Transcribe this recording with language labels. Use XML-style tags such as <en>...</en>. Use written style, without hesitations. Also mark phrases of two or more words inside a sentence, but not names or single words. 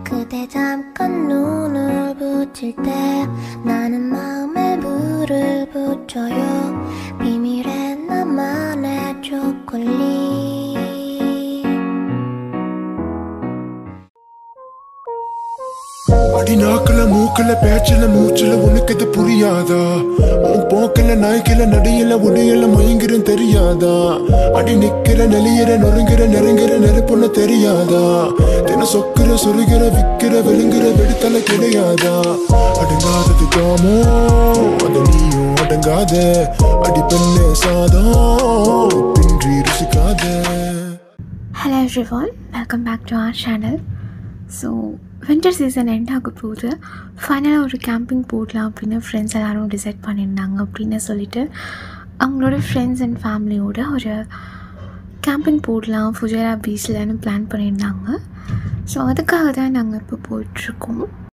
<ko>때 잠깐 눈을 붙일 때 나는 마음에 불을 붙여요. 비밀의 나만의 초콜릿.</ko> <ta>அடி நாக்குல மூக்குல பேச்சுல மூச்சுல உனக்கு இது புரியாதா? உன் போக்கல நாய்க்கல நடியல உடையல மயங்கிரும் தெரியாதா? அடி நிக்கிற நெளியிற நொறுங்கிற நெருங்கிற நெருப்புன்னு தெரியாதா? தின சொக்கிற சொருகிற விக்கிற வெளுங்கிற வெடித்தல கிடையாதா? அடங்காதது காமோ அது நீயும் அடங்காத. அடி பெண்ணே சாதம் பின்றி ருசிக்காத.</ta> <en>Hello everyone, welcome back to our channel. So winter season end</en> <ta>ஆக போகுது. ஃபைனலாக ஒரு கேம்பிங் போடலாம் அப்படின்னு ஃப்ரெண்ட்ஸ் எல்லோரும் டிசைட் பண்ணியிருந்தாங்க. அப்படின்னு சொல்லிட்டு அவங்களோட</ta> <en>friends and familyோட</en> <ta>ஒரு கேம்பிங் போடலாம் ஃபுஜேரா பீச்லன்னு பிளான் பண்ணியிருந்தாங்க. ஸோ அதுக்காக தான் நாங்கள் இப்போ போயிட்டுருக்கோம்.</ta>